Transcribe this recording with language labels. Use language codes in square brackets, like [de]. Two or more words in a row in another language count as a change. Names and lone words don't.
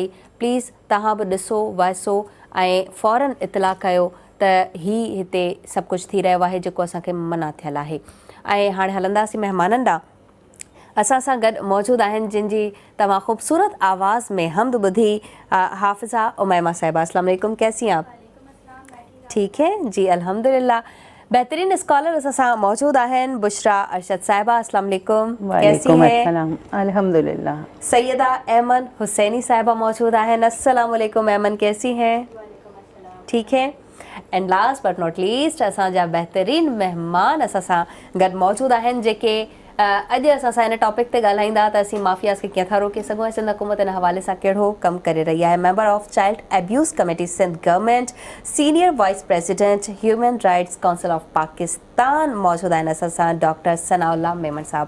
[sd] प्लीज़ तव्हां बि ॾिसो, वाइसो ऐं फ़ौरन इतला कयो त ही हिते सभु कुझु थी रहियो आहे जेको असांखे मना थियल आहे। ऐं हाणे हलंदासीं महिमाननि ॾांहुं। असां सां गॾु मौजूदु आहिनि जिन जी तव्हां ख़ूबसूरत आवाज़ में हमद ॿुधी, हाफ़िज़ा उमैमा साहिबा। [ar] السلام عليكم, [ur] کیسی ہیں آپ? ٹھیک ہے جی، الحمدللہ. [sd] बेहतरीन स्कॉलर असां सां मौजूदु आहिनि बुशरा अरशद साहिबा। [ar] السلام عليكم, [ur] کیسی ہیں? الحمدللہ. [sd] सैयदा ऐमन हुसैनी साहिबा मौजूदु आहिनि। [ar] السلام عليكم أيمن, [ur] کیسی ہیں؟ ٹھیک ہے. [en] and last but not least [sd] असांजा बहितरीन महिमान असां सां गॾु मौजूदु आहिनि जेके अॼु असां सां हिन टॉपिक ते ॻाल्हाईंदा त असीं माफ़ियाज़ खे कीअं था रोके सघूं ऐं सिंध हुकूमत हिन हवाले सां कहिड़ो कमु करे रही आहे। [en] Member of Child Abuse Committee Sindh Government, Senior Vice President Human Rights Council of Pakistan [sd] मौजूदु आहिनि असां सां [en] डॉक्टर सनाउल्लाह मेमन साहब।